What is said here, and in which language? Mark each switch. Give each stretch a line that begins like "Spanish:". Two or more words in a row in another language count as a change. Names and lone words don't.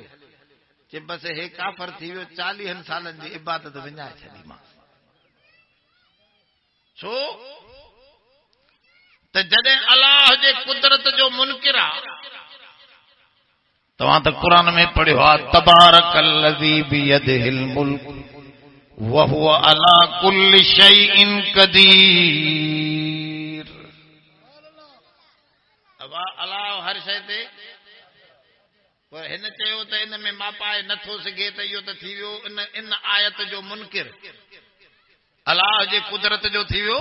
Sindhi: चई बसि हे काफ़र थी वियो, 40 सालनि जी इबादत विञाए छॾीमांसि। छो त जॾहिं अलाह जे कुदरत जो मुनकिर आहे, तव्हां त क़ुर में पढ़ियो आहे
Arabic: تبارك الذي بيده الملك وهو على كل شيء قدير.
Sindhi: अब अलाह हर शइ ते, पर हिन चयो त इन में मापाए नथो सघे, त इहो त थी वियो इन आयत जो मुनकिर, अलाह जे कुदरत जो थी वियो।